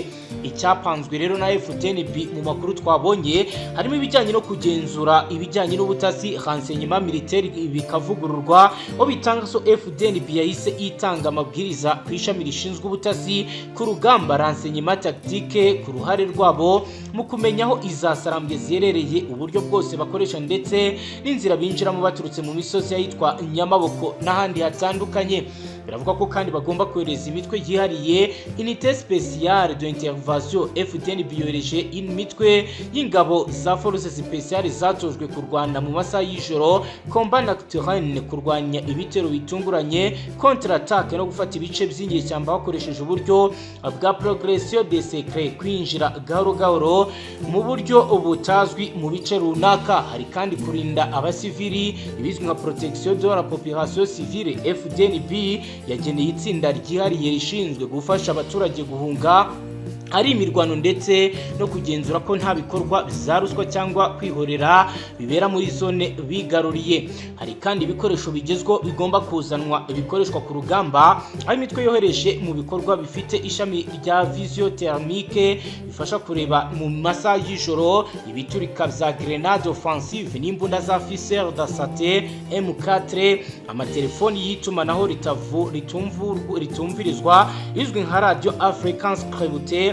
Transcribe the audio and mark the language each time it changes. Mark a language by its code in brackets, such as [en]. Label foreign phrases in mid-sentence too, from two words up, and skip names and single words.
[rw] Icyapanzwe rero na FDNB mu makuru twabonye harimo ibijyanye no kugenzura ibijyanye n'ubutasi, [fr] renseignement militaire [rw] bikavugururwa, aho bitanga so FDNB yahise itanga amabwiriza ku ishami rishinzwe ubutasi ku rugamba [fr] renseignement tactique [rw] ku ruhare rwabo mu kumenya aho izasarambwe ziherereye, uburyo bwose bakoresha ndetse n'inzira binjiramo baturutse mu misozi yitwa Nyamaboko n'ahandi hatandukanye. Biravuga ko kandi bagomba kohereza imitwe yihariye [fr] unité spéciale d'intervention. [rw] FDNB yohereje imitwe y'ingabo za [fr] forces spéciales [rw] zatojwe kurwana mu masaha y'ijoro, [fr] combat nocturne, [rw] kurwanya ibitero bitunguranye, [fr] contre attaque [rw] no gufata ibice by'inyeshyamba bakoresheje uburyo bwa [fr] progression de secret, [rw] kwinjira gahoro gahoro mu buryo butazwi mu bice runaka. Hari kandi kurinda abasivili ibizwi nka [fr] protection de la population civile. [rw] FDNB yageneye itsinda ryihariye rishinzwe gufasha abaturage guhunga hari imirwano ndetse no kugenzura ko nta bikorwa bizaruswa cyangwa kwihorera bibera muri zone bigaruriye. Hari kandi ibikoresho bigezweho bigomba kuzanwa bikoreshwa ku rugamba, aho imitwe yohereje mu bikorwa bifite ishami rya [fr] vision thermique [rw] bifasha kureba mu masaha y'ijoro, ibiturika bya [fr] grenade offensive [rw] n'imbunda za [fr] Fisel d'Asate [rw] M4, amatelefoni y'itumanaho ritumvirizwa izwi nka radio Africans Crevute.